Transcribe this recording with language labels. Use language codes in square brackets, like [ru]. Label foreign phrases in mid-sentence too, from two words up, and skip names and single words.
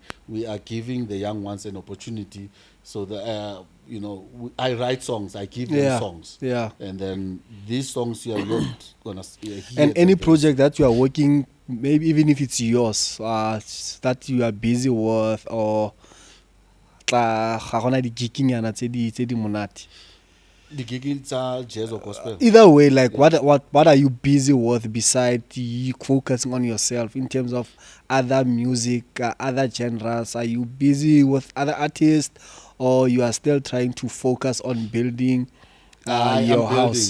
[en] We are giving the young ones an opportunity. So that I write songs. I give them songs. Yeah. And then these songs you are not gonna hear. And any them. project that you are working, maybe even if it's yours, that you are busy with, or [tn] ga gona di gigging yana tse di monate. [en] The gigging are jazz or gospel. Either way, like what are you busy with besides you focusing on yourself in terms of other music, other genres? Are you busy with other artists, or you are still trying to focus on building your house?